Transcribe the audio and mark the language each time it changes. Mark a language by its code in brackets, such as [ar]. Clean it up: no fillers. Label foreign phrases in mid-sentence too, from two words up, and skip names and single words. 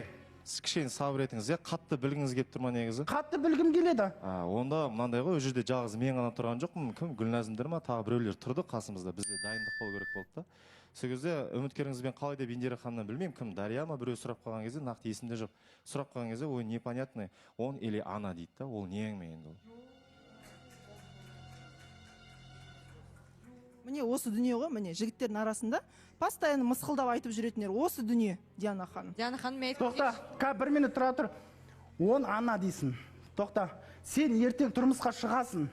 [kk] Сіз кішкене сабыр етіңіз, қатты білгіңіз келіп тұр ма негізі? Қатты білгім келеді. Онда мынандай ғой, ол жерде жалғыз мен ғана тұрған жоқпын. Кім? Гүлназымдер ма? Тағы біреулер тұрды қасымызда. Бізде дайындық болу керек болды да. Сол кезде үміткеріңізбен қалай деп Индира ханымнан білмеймін, кім, Дария ма, біреу сұрап қалған кезде, нақты есімде жоқ. Сұрап қалған кезде, ой, [ru] непонятный, он или она [kk] дейді да, ол не әңгіме енді ол. Міне осы дүние ғой, міне жігіттердің арасында постоянно мысқылдап айтып жүретіндер осы дүние, Диана ханым. Диана ханым, мен айтып Тоқта, бір минут тұра тұр. Он ана дейсің. Тоқта, сен ертең тұрмысқа шығасың.